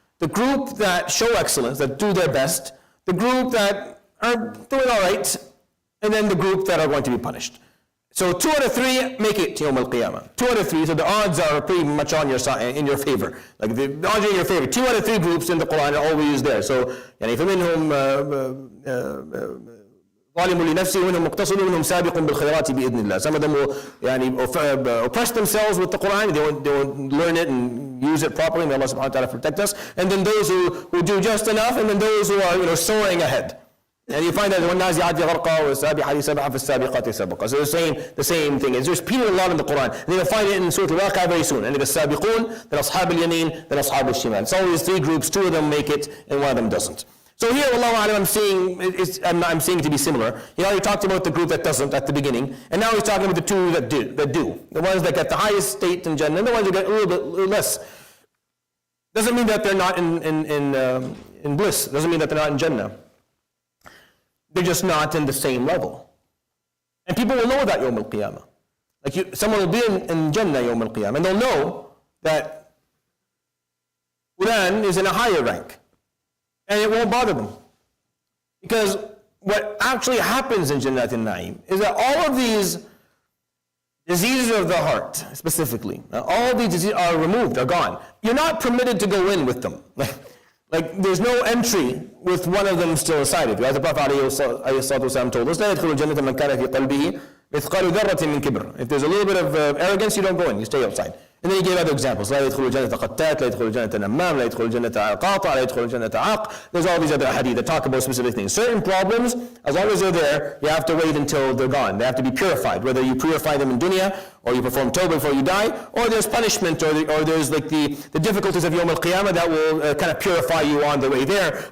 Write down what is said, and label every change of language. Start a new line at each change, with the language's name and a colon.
English: The group that show excellence, that do their best, the group that are doing all right, and then the group that are going to be punished. So 2 out of 3 make it to Yawm al-Qiyamah. 2 out of 3, so the odds are pretty much on your side, in your favor. Like the odds are in your favor. 2 out of 3 groups in the Quran are always there.
Arabic: So, يعني فمنهم ظالم لنفسه ومنهم مقتصد ومنهم سابق بالخيرات بإذن الله.
English: Some of them will oppress themselves with the Quran. They won't learn it and use it properly. May Allah subhanahu wa ta'ala protect us. And then those who do just enough, and then those who are soaring ahead. And you find that
Arabic: وَالنَّازِعَاتِ غَرْقًا وَالسَّابِحَاتِ سَبْحًا فَالسَّابِقَاتِ سَبْقًا.
English: So the same thing. It's repeated a lot in the Quran. And you'll find it in Surah Al-Waqi'ah very soon. And it's السابقون, then أصحاب اليمين, then أصحاب الشمال. It's always 3 groups. 2 of them make it, and 1 of them doesn't. So here, Wallahu A'lam, I'm seeing it to be similar. He already talked about the group that doesn't at the beginning, and now he's talking about the 2 that do. The ones that get the highest state in Jannah, and the ones that get a little bit less. Doesn't mean that they're not in bliss. Doesn't mean that they're not in Jannah. They're just not in the same level. And people will know that Yawm al-Qiyamah. Like someone will be in Jannah Yawm al-Qiyamah, and they'll know that Quran is in a higher rank. And it won't bother them. Because what actually happens in Jannat al-Na'im is that all of these diseases of the heart, specifically, all of these diseases are removed, are gone. You're not permitted to go in with them. Like there's no entry with one of them still inside of you. As the Prophet ﷺ told us,
Arabic: لا يدخل الجنة من كان في قلبه مثقال ذرة من كبر.
English: If there's a little bit of arrogance, you don't go in, you stay outside. And then he gave other examples.
Arabic: لا يدخل الجنة قتات, لا يدخل الجنة نمام, لا يدخل الجنة قاطع, لا يدخل الجنة عاق.
English: There's all these other hadith that talk about specific things. Certain problems, as long as they're there, you have to wait until they're gone. They have to be purified. Whether you purify them in dunya, or you perform tawbah before you die, or there's punishment, or there's like the difficulties of Yawm al-Qiyamah that will kind of purify you on the way there.